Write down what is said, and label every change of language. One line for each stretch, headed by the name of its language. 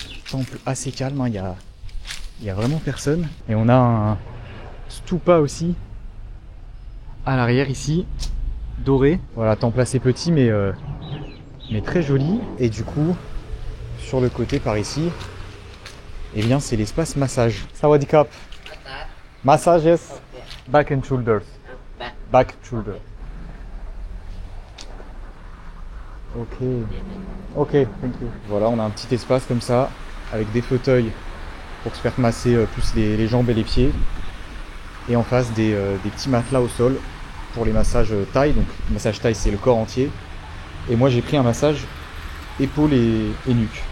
French: Temple assez calme, hein. Il y a vraiment personne. Et on a un stupa aussi à l'arrière ici, doré. Voilà, temple assez petit mais très joli. Et du coup, sur le côté par ici, eh bien c'est l'espace massage.
Thai: Sawadee-kap.
English: Massages, back and shoulders. Back shoulder. Ok, thank you.
French: Voilà, on a un petit espace comme ça, avec des fauteuils pour se faire masser plus les jambes et les pieds. Et en face des petits matelas au sol pour les massages taille. Donc le massage taille c'est le corps entier. Et moi j'ai pris un massage épaules et nuque.